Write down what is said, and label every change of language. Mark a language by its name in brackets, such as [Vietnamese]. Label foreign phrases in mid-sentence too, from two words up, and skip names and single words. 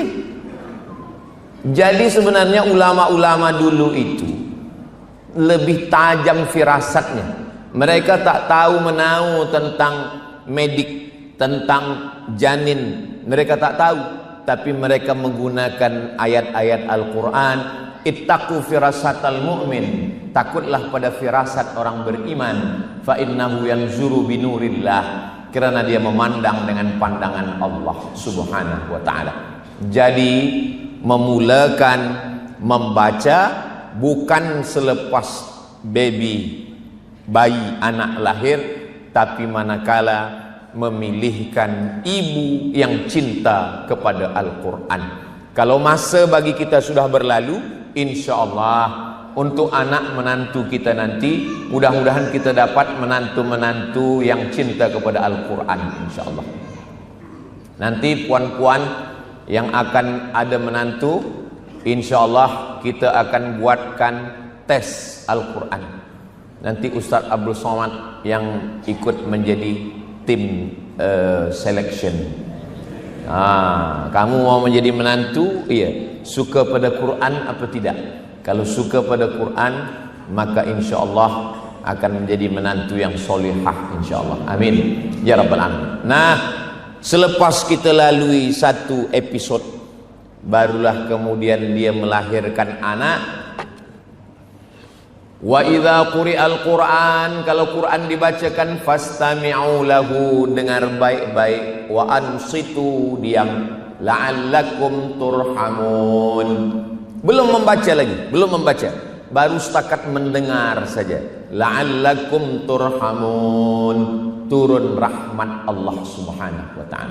[Malay] Jadi sebenarnya ulama-ulama dulu itu lebih tajam firasatnya. Mereka tak tahu menau tentang medik, tentang janin. Mereka tak tahu, tapi mereka menggunakan ayat-ayat Al-Quran. [Arabic] اتقوا فراسة المؤمن, [Malay] takutlah pada firasat orang beriman. [Arabic] فإنه ينظر بنور الله, [Malay] kerana dia memandang dengan pandangan Allah [Arabic] سبحانه وتعالى. [Malay] Jadi memulakan membaca bukan selepas bayi anak lahir, tapi manakala memilihkan ibu yang cinta kepada Al-Quran. Kalau masa bagi kita sudah berlalu, [Arabic] إن شاء الله [Malay] untuk anak menantu kita nanti, mudah-mudahan kita dapat menantu-menantu yang cinta kepada Al-Quran, [Arabic] إن شاء الله. [Malay] Nanti puan-puan yang akan ada menantu, [Arabic] إن شاء الله [Malay] kita akan buatkan tes Al-Quran. Nanti Ustaz Abdul Somad yang ikut menjadi tim selection. Kamu mau menjadi menantu? Iya. Suka pada Quran apa tidak? Kalau suka pada Quran, maka [Arabic] إن شاء الله [Malay] akan menjadi menantu yang solihah, [Arabic] إن شاء الله. آمين يا رب العالمين. [Malay] Nah, selepas kita lalui satu episod, barulah kemudian dia melahirkan anak. [Arabic] وإذا قرئ القرآن, [Malay] kalau Quran dibacakan, [Arabic] فاستمعوا له, [Malay] dengar baik-baik, [Arabic] وأنصتوا, [Malay] diam, [Arabic] لعلكم ترحمون. [Malay] Belum membaca lagi, belum membaca, baru setakat mendengar saja. [Arabic] لعلكم ترحمون, [Malay] turun rahmat Allah [Arabic] سبحانه وتعالى.